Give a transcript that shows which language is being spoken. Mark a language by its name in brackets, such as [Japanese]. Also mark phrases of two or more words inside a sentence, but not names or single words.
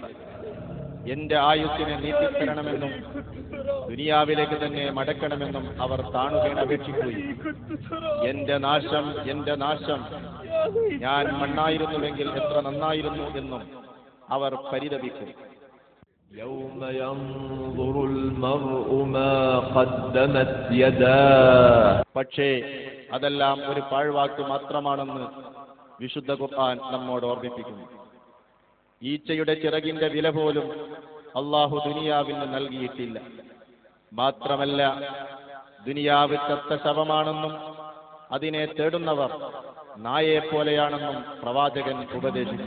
[Malayalam] എന്റെ ആയുസ്സിനെ നീട്ടിത്തരണമെന്നും ദുനിയാവിലേക്ക് തന്നെ മടക്കണമെന്നും അവർ താണുകേണ അപേക്ഷിക്കുകയും എന്റെ നാശം, എന്റെ നാശം, ഞാൻ മണ്ണായിരുന്നുവെങ്കിൽ എത്ര നന്നായിരുന്നു എന്നും അവർ പരിതപിക്കും. [Arabic] يوم ينظر المرء ما قدمت يداه. [Malayalam] പക്ഷേ അതെല്ലാം ഒരു പാഴ്വാക്ക് മാത്രമാണെന്ന് വിശുദ്ധ ഖുർആൻ നമ്മോട് ഓർമ്മിപ്പിക്കുന്നു. ഈച്ചയുടെ ചിറകിന്റെ വില പോലും അള്ളാഹു ദുനിയാവിന് നൽകിയിട്ടില്ല. മാത്രമല്ല, ദുനിയാവ് ചത്ത ശവമാണെന്നും അതിനെ തേടുന്നവർ നായയെപ്പോലെയാണെന്നും പ്രവാചകൻ ഉപദേശിച്ചു.